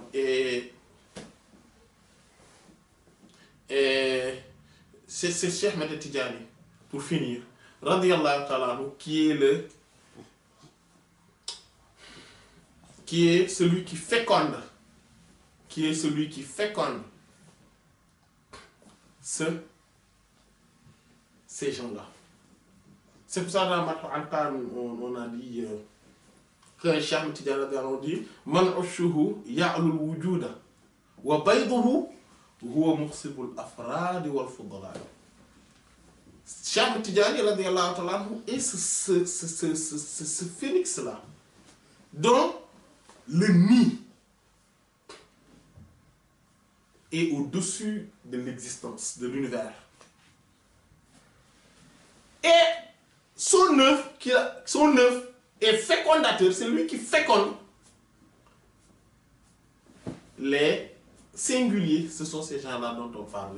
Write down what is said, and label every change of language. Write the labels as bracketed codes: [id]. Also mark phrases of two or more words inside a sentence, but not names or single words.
[fr] Et c'est Cheikh Ahmed Tidjani, pour finir, [ar] رضي الله تعالى عنه, [fr] qui est celui qui féconde, ces gens-là. C'est pour ça dans Matou Ankar, on a dit que Cheikh Ahmed Tidjani [ar] رضي الله عنه [fr] dit [ar] من عشه يعلو الوجودا وبيضه هو مخصب الأفراد والفضلا. [fr] Cheikh Ahmed Tidjani [ar] رضي الله تعالى عنه [fr] est ce phénix-là, dont le nid est au-dessus de l'existence, de l'univers. Et son œuvre est fécondateur, c'est lui qui féconde les singuliers, ce sont ces gens-là dont on parlait.